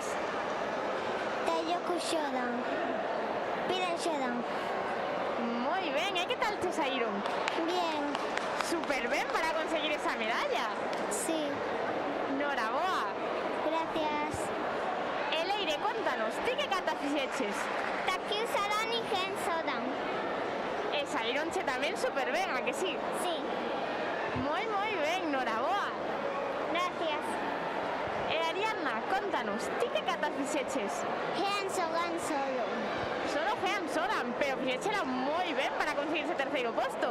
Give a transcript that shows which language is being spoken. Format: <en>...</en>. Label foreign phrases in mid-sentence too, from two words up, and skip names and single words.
<gl>Tallo Kushodan, Piden Shodan. Moi ben, e que tal te saíron?</gl> <es>Bien,</es> <gl>Super ben para conseguir esa medalla.</gl> <es>sí,</es> <gl>Noraboa.</gl> <es>gracias.</es> <gl>E Leire, contanos, ti que catas fixeches?</gl> <es>Takyu Sadan y Gen Sodan.</es> <gl>E saíronche tamén super ben, a que sí?</gl> <es>Sí,</es> <gl>Moi ben, noraboa.</gl> <es>gracias.</es> <gl>E Ariadna, contanos, ti que catas fixeches? Gen Sogan solo. Solo Gean Sodan, pero fixéchela moi ben para conseguir ese terceiro posto.</gl>